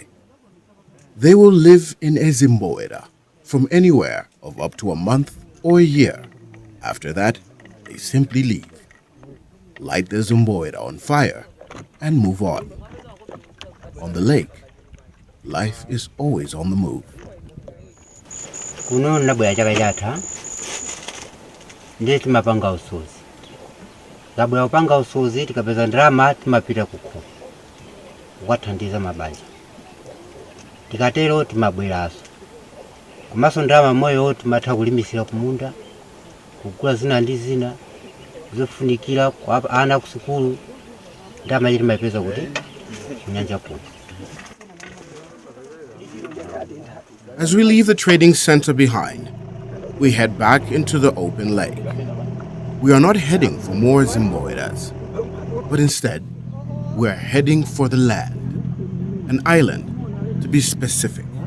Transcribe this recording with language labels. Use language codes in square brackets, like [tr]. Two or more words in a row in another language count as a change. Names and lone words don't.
[en] They will live in Ezimboera from anywhere of up to a month or a year. After that, they simply leave, light the Zimboera on fire, and move on. On the lake, life is always on the move. [ny] Kuno nabwera chaka chatha ndiye timapanga usuzi. Tabwera kupanga usuzi tikapeza ndalama timapita kukho kukathandiza mabanja. Tikatero timabweraso. Komanso ndalama moyo timatha kulimisira kumunda, kugula zina ndi zina zofunikira kwa ana kusukulu, ndalama ili timapeza kuti kunyanja kuno. [en] As we leave the trading center behind, we head back into the open lake. We are not heading for more Zimboeras, but instead, we are heading for the land, an island to be specific.